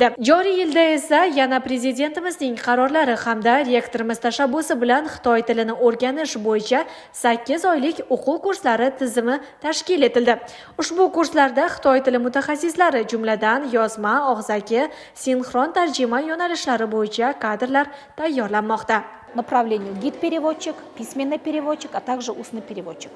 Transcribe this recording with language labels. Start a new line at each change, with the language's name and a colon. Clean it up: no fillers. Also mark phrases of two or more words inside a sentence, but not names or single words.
Uzbek: Joriy yilda esa yana Prezidentimizning qarorlari hamda rektorimiz tashabbusi bilan xitoy tilini o'rganish bo'yicha 8 oylik o'quv kurslari tizimi tashkil etildi. Ushbu kurslarda xitoy tili mutaxassislari, jumladan yozma, og'zaki, sinxron tarjima yo'nalishlari bo'yicha kadrlar tayyorlanmoqda.
Russian: Направлению гид-переводчик, письменный переводчик, а также устный переводчик.